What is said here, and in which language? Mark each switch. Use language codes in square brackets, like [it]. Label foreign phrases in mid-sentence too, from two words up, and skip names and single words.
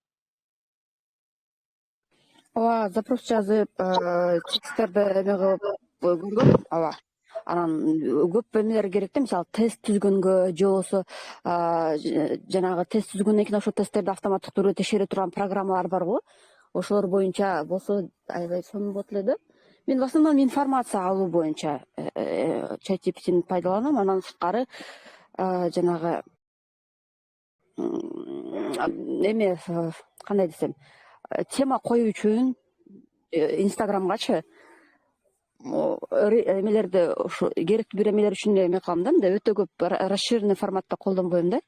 [ky] Ооба, запрос жазып, тексттерди эме кылып көргөм, ооба. Анан көп эмелер керек да, мисалы тест түзгөнгө же болбосо жанагы тест түзгөндөн кийин ошол тесттерди автоматтык түрдө текшере турган программалар бар го. Ошолор боюнча болсо аябай сонун болот эле да. Мен [ru] в основном [ky] информация алуу боюнча ChatGPT'ни пайдаланам, анан сырткары жанагы эме кандай десем, тема коюу үчүн Инстаграмгачы эмелерди, ушу керектүү бир эмелер үчүн эме кылам да, мындай өтө көп расширенный форматта колдонбойм да.